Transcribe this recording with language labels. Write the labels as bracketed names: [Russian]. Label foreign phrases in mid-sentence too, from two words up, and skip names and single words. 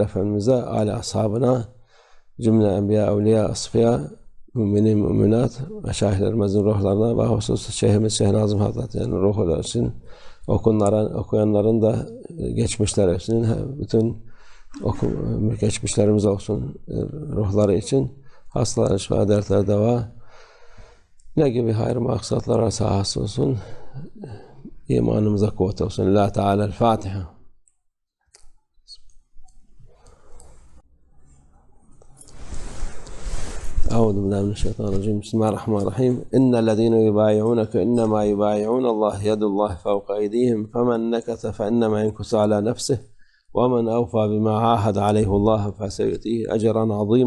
[Turkish] Efendimiz'e, âli ashabına, cümle enbiya, evliya, asfiya, müminin, müminat, meşayihlerimizin ruhlarına ve husus Şeyhimiz Şeyh Nazım Hazretleri, yani ruhlar için okuyanların da geçmişler için, bütün geçmişlerimiz olsun, ruhları için, hastalar, şifa, dertler, deva, ne gibi hayır maksatlara sahası olsun, imanımıza kuvvet olsun. [Arabic] لله تعالى الفاتحة. أعوذ بالله من الشيطان الرجيم. بسم الله الرحمن الرحيم. إن الذين يبايعونك إنما يبايعون الله يد الله فوق أيديهم فمن نكث فإنما ينكث على نفسه ومن أوفى بما عاهد عليه الله فسيؤتيه أجرا عظيما.